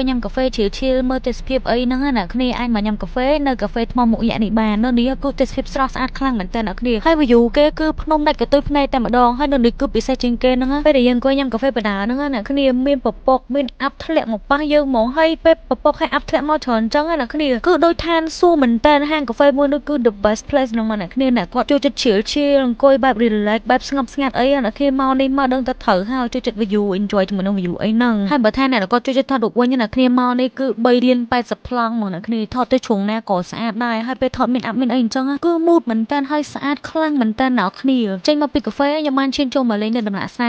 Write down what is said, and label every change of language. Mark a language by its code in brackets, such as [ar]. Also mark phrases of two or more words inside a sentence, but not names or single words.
[km] ញ៉ាំកាហ្វេឈៀលមើលទេសភាពអីហ្នឹងអ្នកគ្នាអាចមកញ៉ាំកាហ្វេនៅកាហ្វេថ្មមុខយៈនេះបាននៅនេះគឺទេសភាពស្រស់ស្អាតខ្លាំងមែនតើអ្នកគ្នាហើយ view គេគឺភ្នំដាច់កតុយភ្នែកតែម្ដងហើយនៅនេះគឺពិសេសជាង គេហ្នឹងពេលដែលយើងអង្គុយញ៉ាំកាហ្វេបដាហ្នឹងអ្នកគ្នាមានពពកមានអាប់ធ្លាក់មកប៉ះយើងហ្មងហើយពេលពពកឲ្យអាប់ធ្លាក់មកច្រើនអញ្ចឹងអ្នកគ្នាគឺដូច ឋានសួគ៌មែនតើហាងកាហ្វេមួយនោះគឺ [en] the best place [km] ហ្នឹងអ្នកគ្នាអ្នកគាត់ចូលចិត្តឈៀលអង្គុយបែប relax បែបស្ងប់ស្ងាត់អីអ្នកគ្នាមកនេះមកដឹងតែត្រូវហើយចូលចិត្ត [en] view enjoy [km] ជាមួយនឹង view អីហ្នឹងហើយបើថាអ្នកគាត់ចូលចិត្តថតរូបវិញអ្នកគ្នាមកនេះគឺ3រៀល80ប្លង់មកអ្នកគ្នាថតទៅជ្រុងណាក៏ស្អាតដែរហើយពេលថតមានអាប់មានអីអញ្ចឹងគឺ mood មែនតើហើយស្អាតខ្លាំងមែនតើអ្នកគ្នាចេញមកពីកាហ្វេខ្ញុំបានឈានចូលមកលេងនៅដំណាក់ស្រា